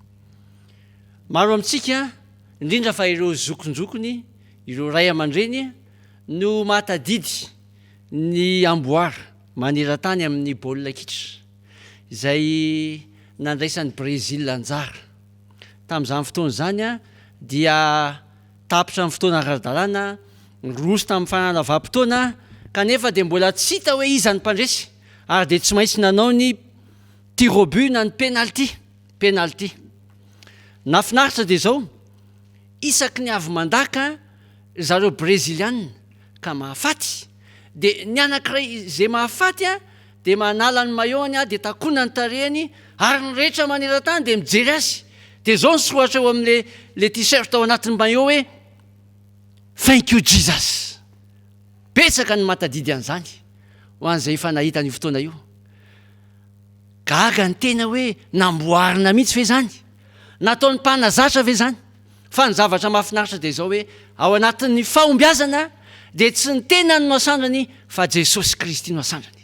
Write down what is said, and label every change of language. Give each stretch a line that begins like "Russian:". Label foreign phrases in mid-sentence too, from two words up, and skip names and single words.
Malagasy: Maro amintsika, indrindra fa ireo zokonjokony, ireo ray aman-dreny no matadidy ny amboara maneran-tany amin'ny baolina kitra izay nandraisan'ny Brezila anjara. Tamin'izany fotoana zany dia tapitra amin'ny fotoana ara-dalàna, roso tamin'ny fanana vanim-potoana, kanefa dia mbola tsy hita hoe iza ny mpandresy, ary dia tsy maintsy nanao ny
French: tir au but
Malagasy: na ny penalty. Nafinaritra dia zao, isaky ny avy mandaka zareo breziliana ka mahafaty, dia ny anankiray zay mahafaty dia manala ny maillot-ny dia takona ny tarehiny, ary ny rehetra maneran-tany dia mijery azy. Dia zao ny soratra eo amin'le t-shirt ao anatin'ny maillot hoe
English: thank you Jesus.
Malagasy: Betsaka ny matadidy an'izany ho an'izay efa nahita ny fotoana io. Gaga ny tena hoe namboarina mihitsy ve zany, nataon'ny mpanazatra ve zany. Fa ny zavatra mahafinaritra dia zao hoe ao anatin'ny fahombiazana dia tsy ny tenany no asandrany fa Jesosy Kristy no asandrany.